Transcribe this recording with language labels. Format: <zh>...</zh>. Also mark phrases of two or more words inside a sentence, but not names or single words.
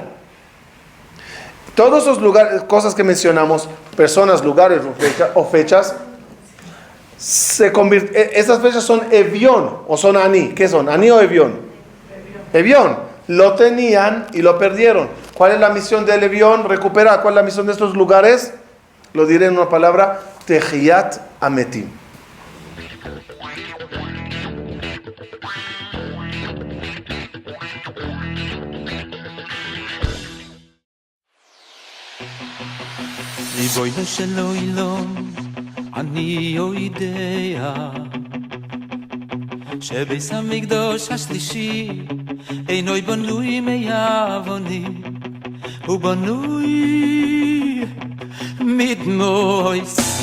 <es>Todos esos lugares, cosas que mencionamos, personas, lugares o fechas, esas fechas son Evión o son Ani. ¿Qué son? ¿Ani o Evión? Evión. Lo tenían y lo perdieron. ¿Cuál es la misión del Evión? Recuperar. ¿Cuál es la misión de estos lugares? Lo diré en una palabra:</es> <he>תחיית המתים. ריבונו של עולם, אני יודע שביס המקדוש השלישי אינו בנוי מאבנים, הוא בנוי מדמויס.</he>